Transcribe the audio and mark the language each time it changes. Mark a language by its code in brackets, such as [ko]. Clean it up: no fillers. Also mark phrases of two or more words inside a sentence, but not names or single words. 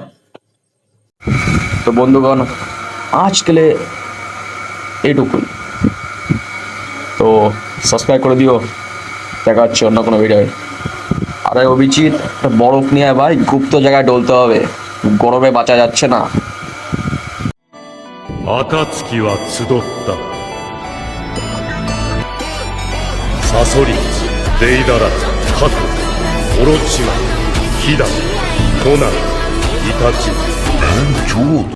[bn] তো বন্ধুগণ, আজকেলে এইটুকুই। তো সাবস্ক্রাইব করে দিও, দেখা হচ্ছে অন্য কোনো ভিডিও। আরে অভিজিৎ, বরফ নিয়ে ভাই গুপ্ত জায়গায় ডলতে হবে, গরমে বাঁচা যাচ্ছে না। [ja] 暁は集ったサソリデイダラカクオロチマヒダコナンイタチ